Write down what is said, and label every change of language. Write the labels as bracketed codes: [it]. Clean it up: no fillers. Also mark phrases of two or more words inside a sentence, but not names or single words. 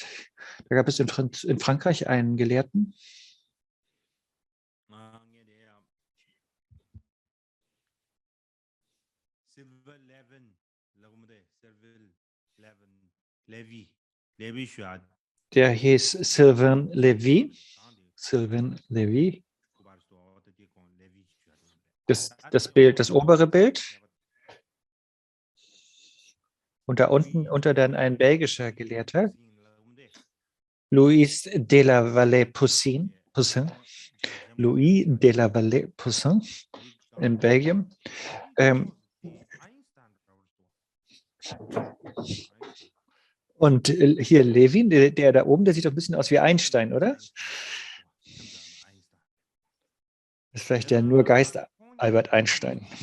[de] Da gab es in Frankreich einen Gelehrten, der hieß Sylvain Lévy. Sylvain Lévy. Das Bild, das obere Bild. Und da unter dann ein belgischer Gelehrter, Louis de la Vallée-Poussin. Poussin, Louis de la Vallée Poussin in Belgien. Und hier Levin, der da oben, der sieht doch ein bisschen aus wie Einstein, oder? Das ist vielleicht der nur Geist Albert Einstein.